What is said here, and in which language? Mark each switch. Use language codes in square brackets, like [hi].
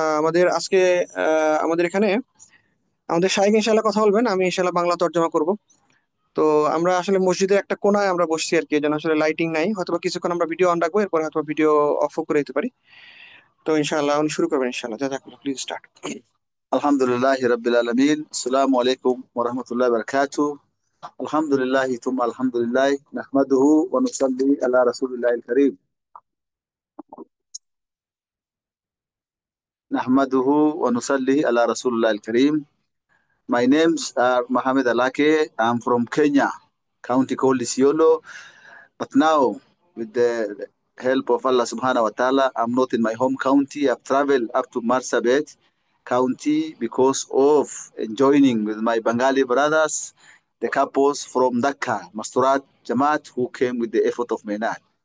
[bn] আমাদের আজকে আমাদের এখানে আমাদের শাইখ ইনশাল্লাহ কথা বলবেন, আমি ইনশাল্লাহ বাংলা তর্জমা করব। তো আমরা আসলে মসজিদের একটা কোনায় আমরা বসছি আর কি, যেন আসলে লাইটিং নাই, হয়তো কিছুক্ষণ আমরা ভিডিও অন রাখবো, এরপর হয়তো ভিডিও অফও করে দিতে পারি। তো ইনশাল্লাহ উনি শুরু করবেন ইনশাল্লাহ, জাযাকাল্লাহ, [en] Please start. [ar] الحمد لله رب العالمين. السلام عليكم ورحمة الله وبركاته. الحمد لله ثم الحمد لله نحمده ونصلي على رسول الله الكريم. نحمده ونصلي على رسول الله الكريم. [en] My names are Mohammed Alake. I'm from Kenya, county called Isiolo. But now, with the help of Allah subhanahu wa ta'ala, I'm not in my home county. I've traveled up to Marsabit county because of joining with my Bengali brothers, the couples from Dhaka, Masturat Jamaat, who came with the effort of Menat.